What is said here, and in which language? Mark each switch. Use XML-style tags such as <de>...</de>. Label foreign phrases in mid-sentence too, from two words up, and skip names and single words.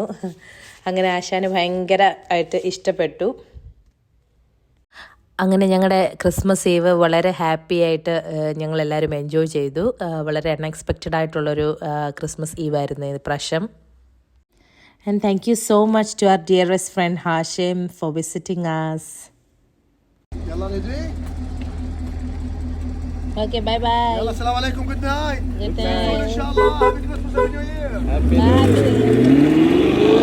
<ml>അങ്ങനെ ആശാന് ഭയങ്കരമായിട്ട് ഇഷ്ടപ്പെട്ടു. അങ്ങനെ ഞങ്ങളുടെ</ml> <en>Christmas Eve</en> <ml>വളരെ ഹാപ്പി ആയിട്ട് ഞങ്ങളെല്ലാവരും എൻജോയ് ചെയ്തു. വളരെ അൺഎക്സ്പെക്റ്റഡ് ആയിട്ടുള്ളൊരു</ml> <en>Christmas Eve</en> <ml>ആയിരുന്നു ഈ പ്രാവശ്യം.</ml> <en>and thank you so much to our dearest friend Hashim for visiting us.</en> <ar>يلا ندري.</ar> <en>Okay, bye bye.</en> <ar>يلا السلام عليكم.</ar> <en>Good night. Good night.</en> <ar>ان شاء الله.</ar> <en>Happy Christmas and New Year.</en>